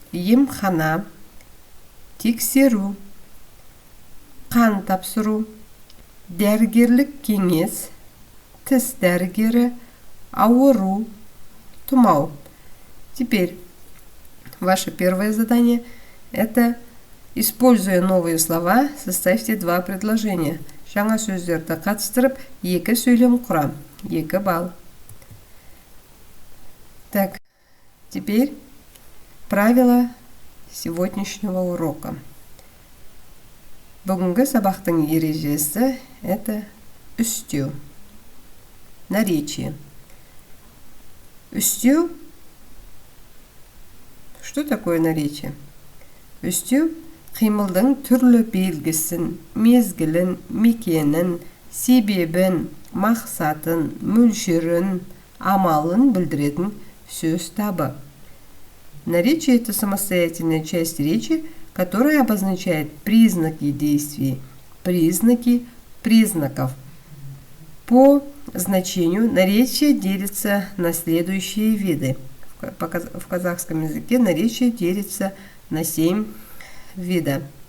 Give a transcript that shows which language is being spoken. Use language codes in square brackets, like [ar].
[kk] Емхана, тексеру, қан тапсыру, дәрігерлік кеңес, тіс дәрігері, ауру, тұмау. [ru] Теперь ваше первое задание – это, используя новые слова, составьте два предложения. [kk] Жаңа сөздерді қатыстырып, 2 сөйлем құрам, 2 балл. [ru] Так, теперь правила сегодняшнего урока. [kk] Бүгінгі сабақтың ережесі – [ru] это [kk] үстеу, наречие. Үстеу. [ru] Что такое наречие? [kk] Үстеу қимылдың түрлі белгісін, мезгілін, мекенін, себебін, мақсатын, мөлшерін, амалын білдіретін сөз табы. [ru] Наречие – это самостоятельная часть речи, которая обозначает признаки действий, признаки признаков. По значению наречие делится на следующие виды. В казахском языке наречие делится на 7 видов.